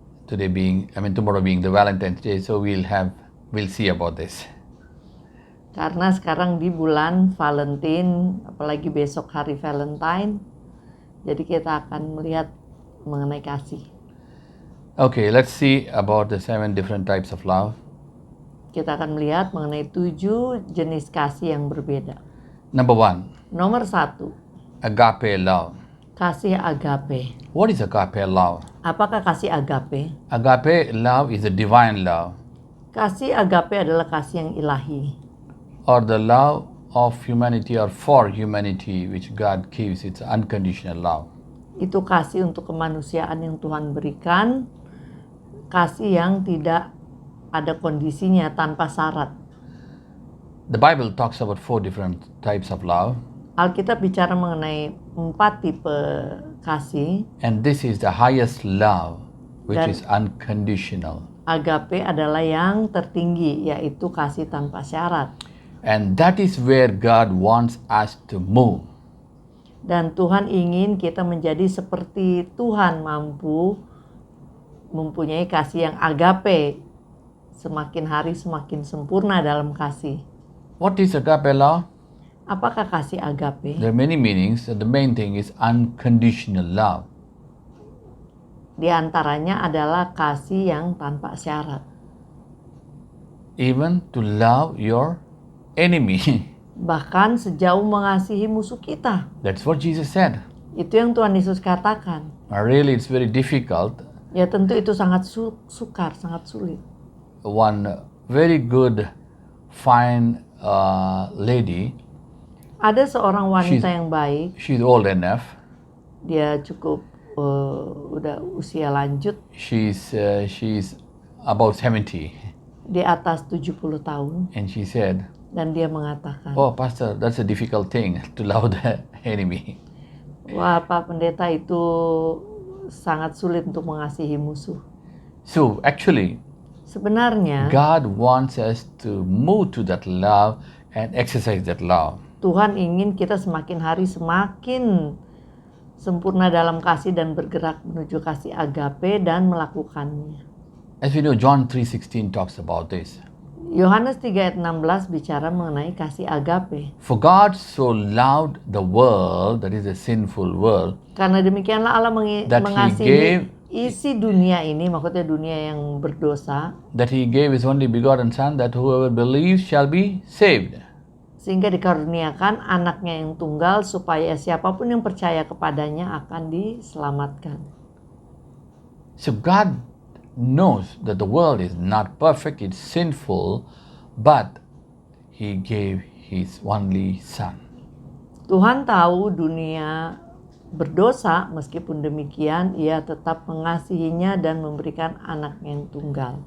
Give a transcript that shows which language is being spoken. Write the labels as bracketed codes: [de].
[en] Tomorrow being the Valentine's Day, so we'll see about this. [id] Karena sekarang di bulan Valentine, apalagi besok hari Valentine, jadi kita akan melihat mengenai kasih. [en] Okay, let's see about the 7 different types of love. [id] Kita akan melihat mengenai 7 jenis kasih yang berbeda. [en] Number 1, [id] Nomor 1, [en] agape love. [id] kasih agape. [en] What is agape love? [id] Apakah kasih agape? [en] Agape love is a divine love, [id] Kasih agape adalah kasih yang ilahi, [en] or the love of humanity or for humanity which God gives. It's unconditional love. [id] itu kasih untuk kemanusiaan yang Tuhan berikan, kasih yang tidak ada kondisinya, tanpa syarat. [en] The Bible talks about 4 different types of love, [id] Alkitab bicara mengenai 4 tipe kasih. [en] and this is the highest love, which [id] Dan- [en] is unconditional. [id] Agape adalah yang tertinggi, yaitu kasih tanpa syarat. [en] And that is where God wants us to move. [id] Dan Tuhan ingin kita menjadi seperti Tuhan, mampu mempunyai kasih yang agape, semakin hari semakin sempurna dalam kasih. [en] What is agape love? [id] Apakah kasih agape? [en] There are many meanings. The main thing is unconditional love. [id] Di antaranya adalah kasih yang tanpa syarat. [en] Even to love your enemy. [id] Bahkan sejauh mengasihi musuh kita. [en] That's what Jesus said. [id] Itu yang Tuhan Yesus katakan. [en] Really, it's very difficult. [id] Ya tentu itu sangat sukar, sangat sulit. [en] One very good fine lady. [id] Ada seorang wanita [en] She's- [id] yang baik, [en] She's old enough. [id] dia cukup udah usia lanjut, [en] She's about 70, [id] di atas 70 tahun, [en] and she said, [id] dan dia mengatakan, [en] "Oh, Pastor, that's a difficult thing to love the enemy." [id] wah Pak Pendeta, itu sangat sulit untuk mengasihi musuh. [en] So actually, [id] Sebenarnya [en] God wants us to move to that love and exercise that love. [id] Tuhan ingin kita semakin hari semakin sempurna dalam kasih dan bergerak menuju kasih agape dan melakukannya. [en] As we know, John 3:16 talks about this. [id] Yohanes 3 ayat 16 bicara mengenai kasih agape. [en] For God so loved the world, that is a sinful world, [id] Karena demikianlah Allah [en] That He [id] mengasihi [en] gave- [id] isi dunia ini, maksudnya dunia yang berdosa, [en] that He gave His only begotten Son, that whoever believes shall be saved. [id] sehingga dikaruniakan anaknya yang tunggal supaya siapapun yang percaya kepadanya akan diselamatkan. [en] So God knows that the world is not perfect, it's sinful, but He gave His only Son. [id] Tuhan tahu dunia berdosa, meskipun demikian ia tetap mengasihinya dan memberikan anaknya yang tunggal.